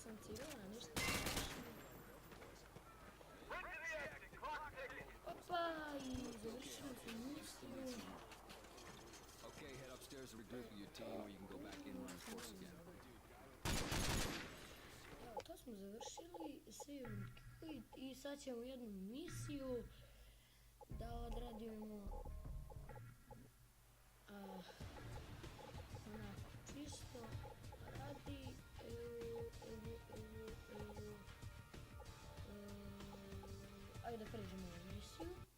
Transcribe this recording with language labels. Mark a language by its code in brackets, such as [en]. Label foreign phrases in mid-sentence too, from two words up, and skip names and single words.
[sr] sirena, ništa ne završili. Opa, i završili smo misiju. [en] Okay, head upstairs and regroup with your team, or you can go back in and run course again. [sr] Evo, to smo završili, [en] save and quit, [sr] i sad ćemo jednu misiju da odradimo onako čisto radi ajde da pređemo ovu misiju.